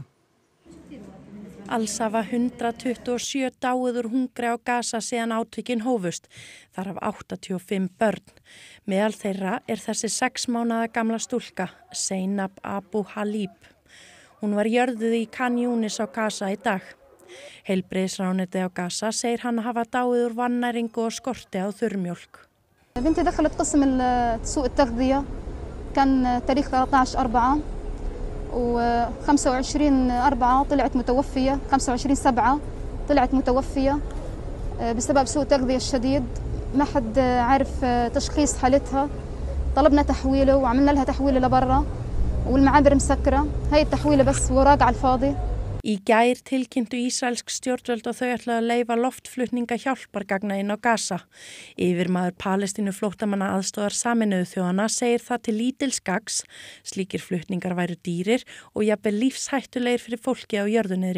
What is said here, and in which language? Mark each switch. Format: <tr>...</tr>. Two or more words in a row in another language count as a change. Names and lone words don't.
<is>Alls hafa 127 dáið úr hungri á Gaza síðan átökin hófust, þar af 85 börn. Meðal þeirra þessi 6 mánaða gamla stúlka, Zainab Abu Halib. Hún var jörðuð í Khan Yunis á Gaza í dag. Heilbrigðisráðuneytið á Gaza segir hann hafa dáið úr vannæringu og skorti á þurrmjólk.</is> <ar>بنتي دخلت قسم سوق التغذية كان تاريخ 13/4 و25/4 طلعت متوفية 25/7 طلعت متوفية بسبب سوء التغذية الشديد ما حد عارف تشخيص حالتها طلبنا تحويله وعملنا لها تحويله لبرا والمعابر مسكرة هاي التحويله بس وراق على الفاضي.</ar> <is>Í gær tilkynntu ísraelsk stjórnvöld og þau ætla að leyfa loftflutninga hjálpargagna inn á Gaza. Yfirmaður Palestínu flóttamanna aðstoðar Sameinuðu þjóðanna segir það til lítils gagns. Slíkir flutningar væru dýrir og jafnvel lífshættulegir fyrir fólki á jörðuniðri.</is>